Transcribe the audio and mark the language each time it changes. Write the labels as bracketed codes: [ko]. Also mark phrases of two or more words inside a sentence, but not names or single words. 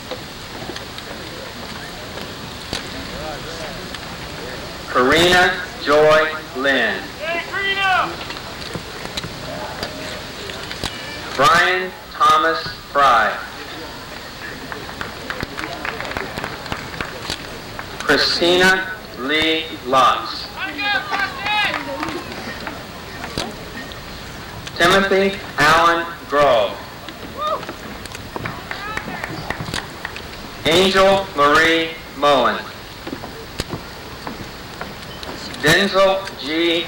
[en] Karina Joy Lynn. Brian Thomas Fry. Christina Lee Lotz. Timothy Allen Grove. Angel Marie Moen. Denzel G.